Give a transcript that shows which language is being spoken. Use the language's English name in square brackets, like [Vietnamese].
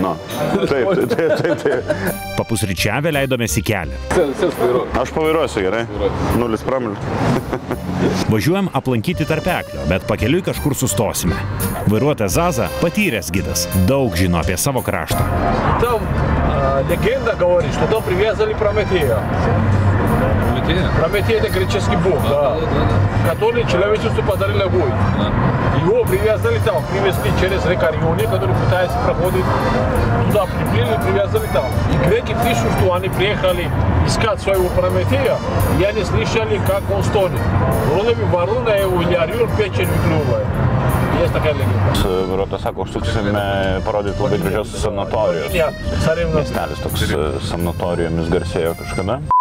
[Lithuanian] Nu, taip. Papusryčiavę leidomės į kelią. Aš pavairuosiu, gerai? 0 promilių. Važiuojam aplankyti tarpeklio, bet pakeliui kažkur sustosime. Vairuotojas Zaza patyręs gidas, daug žino apie savo kraštą. [Russian] Там легенда говорит, что там привязали Прометея. Прометей — это греческий бог, да, который человечеству подарил огонь. Его привязали там, привезли через реку Рионе, который пытается проходить туда, приплыли, привязали там. И греки пишут, что они приехали искать своего Прометея, и они слышали, как он стонет. Вроде бы ворона его или орел печень выклювает. Есть такая легенда. [Lithuanian] Vairuotojas sako, užsuksime parodyti labai gražios sanatorijos. Miestelis toks sanatorijomis garsėjo kažkada.